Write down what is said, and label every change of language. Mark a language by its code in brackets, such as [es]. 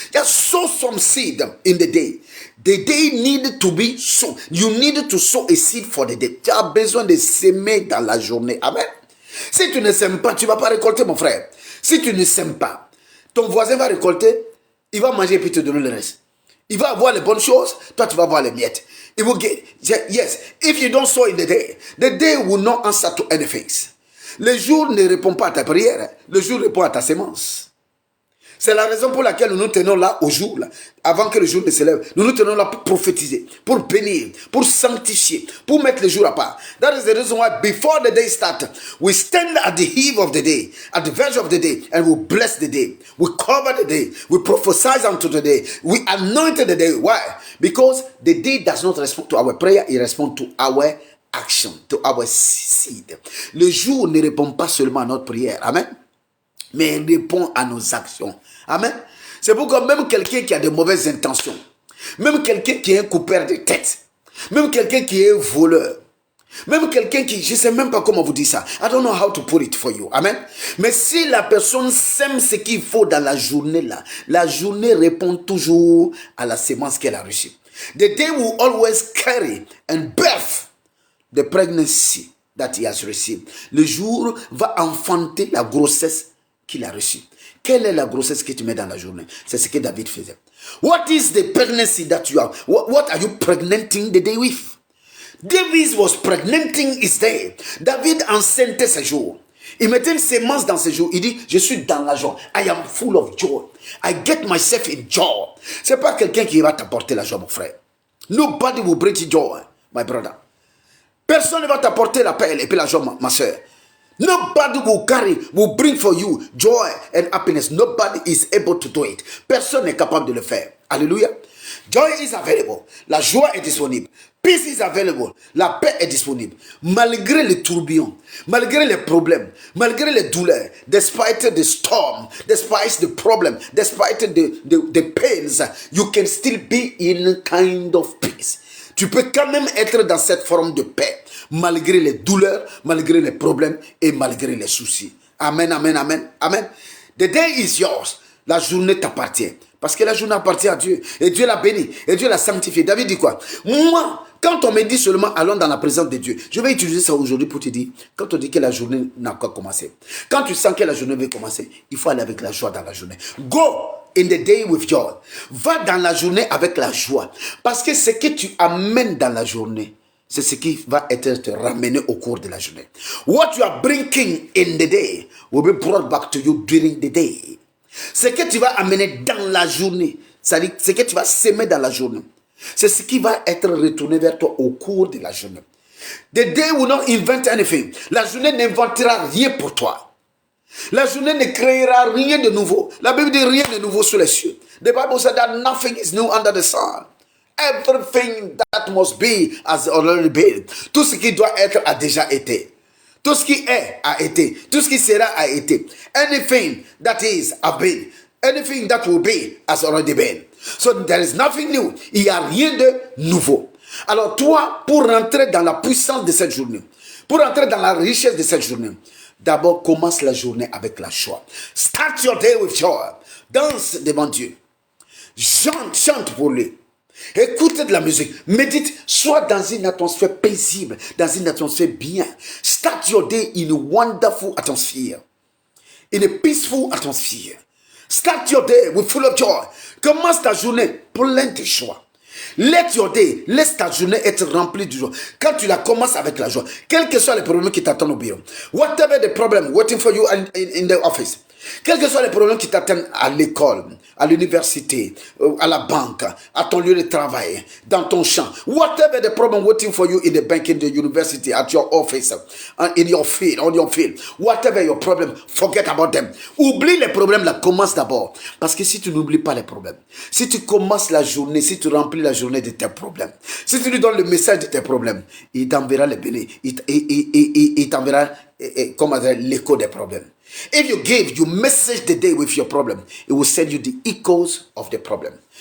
[en] Just sow some seed in the day. The day need to be sown. You need to sow a seed for the day. [fr] Tu as besoin de s'aimer dans la journée. Amen. Si tu ne sèmes pas, tu ne vas pas récolter, mon frère. Si tu ne sèmes pas, ton voisin va récolter, il va manger et puis te donner le reste. Il va avoir les bonnes choses, toi tu vas avoir les miettes. [en] It will get, yes, if you don't sow in the day will not answer to anything. [fr] Le jour ne répond pas à ta prière, le jour répond à ta sémence. C'est la raison pour laquelle nous nous tenons là au jour, là, avant que le jour ne se lève. Nous nous tenons là pour prophétiser, pour bénir, pour sanctifier, pour mettre le jour à part. [en] That is the reason why before the day starts, we stand at the eve of the day, at the verge of the day, and we bless the day. We cover the day. We prophesy unto the day. We anoint the day. Why? Because the day does not respond to our prayer, it responds to our action, to our seed. [fr] Le jour ne répond pas seulement à notre prière. Amen. Mais il répond à nos actions. Amen. C'est pourquoi même quelqu'un qui a de mauvaises intentions, même quelqu'un qui est un coupeur de tête, même quelqu'un qui est un voleur, même quelqu'un qui, je ne sais même pas comment vous dire ça. [en] I don't know how to put it for you. Amen. [fr] Mais si la personne sème ce qu'il faut dans la journée là, la journée répond toujours à la sémence qu'elle a reçue. [en] The day will always carry and birth the pregnancy that he has received. [fr] Le jour va enfanter la grossesse qu'il a reçue. Quelle est la grossesse que tu mets dans la journée? C'est ce que David faisait. [en] What is the pregnancy that you have? What are you pregnanting the day with? David was pregnanting his day. [fr] David enceintait ce jour. Il mettait une sémence dans ce jour. Il dit, je suis dans la joie. [en] I am full of joy. I get myself in joy. [fr] C'est pas quelqu'un qui va t'apporter la joie, mon frère. [en] Nobody will bring you joy, my brother. [fr] Personne ne va t'apporter la paix et puis la joie, ma soeur. [en] Nobody will bring for you joy and happiness. Nobody is able to do it. [fr] Personne n'est capable de le faire. [en] Alléluia. Joy is available. [fr] La joie est disponible. [en] Peace is available. [fr] La paix est disponible. Malgré les tourbillons, malgré les problèmes, malgré les douleurs, [en] despite the storm, despite the problem, despite the pains, you can still be in a kind of peace. [fr] Tu peux quand même être dans cette forme de paix, malgré les douleurs, malgré les problèmes et malgré les soucis. [en] Amen, amen, amen, amen. The day is yours. [fr] La journée t'appartient. Parce que la journée appartient à Dieu. Et Dieu l'a béni. Et Dieu l'a sanctifié. David dit quoi? Moi, quand on me dit seulement allons dans la présence de Dieu, je vais utiliser ça aujourd'hui pour te dire, quand on dit que la journée n'a pas commencé, quand tu sens que la journée va commencer, il faut aller avec la joie dans la journée. [en] Go in the day with joy. [fr] Va dans la journée avec la joie. Parce que ce que tu amènes dans la journée, c'est ce qui va être ramené au cours de la journée. [en] What you are bringing in the day will be brought back to you during the day. [fr] Ce que tu vas amener dans la journée, c'est-à-dire ce que tu vas s'aimer dans la journée, c'est ce qui va être retourné vers toi au cours de la journée. [en] The day will not invent anything. [fr] La journée n'inventera rien pour toi. La journée ne créera rien de nouveau. La Bible dit rien de nouveau sous les cieux. [en] The Bible said that nothing is new under the sun. Everything that must be has already been. [fr] Tout ce qui doit être a déjà été. Tout ce qui est a été. Tout ce qui sera a été. [en] Anything that is has been. Anything that will be has already been. So there is nothing new. [fr] Il n'y a rien de nouveau. Alors toi, pour rentrer dans la puissance de cette journée, pour rentrer dans la richesse de cette journée, d'abord commence la journée avec la joie. [en] Start your day with joy. [fr] Danse devant Dieu. Chante pour lui. Écoute de la musique, médite, sois dans une atmosphère paisible, dans une atmosphère bien. [en] Start your day in a wonderful atmosphere, in a peaceful atmosphere. Start your day with full of joy. [fr] Commence ta journée pleine de joie. [en] Let your day, [fr] laisse ta journée être remplie de joie. Quand tu la commences avec la joie, quels que soient les problèmes qui t'attendent au bureau, [en] whatever the problem waiting for you in the office, [fr] quels que soient les problèmes qui t'attendent à l'école, à l'université, à la banque, à ton lieu de travail, dans ton champ, [en] whatever the problem waiting for you in the bank, in the university, at your office, in your field, on your field, whatever your problem, forget about them. [fr] Oublie les problèmes là, commence d'abord. Parce que si tu n'oublies pas les problèmes, si tu commences la journée, si tu remplis la journée de tes problèmes, si tu lui donnes le message de tes problèmes, il t'enverra les bénis, il t'enverra l'écho des problèmes. [en] If you give, you message the day with your problem, it will send you the echoes of the problem.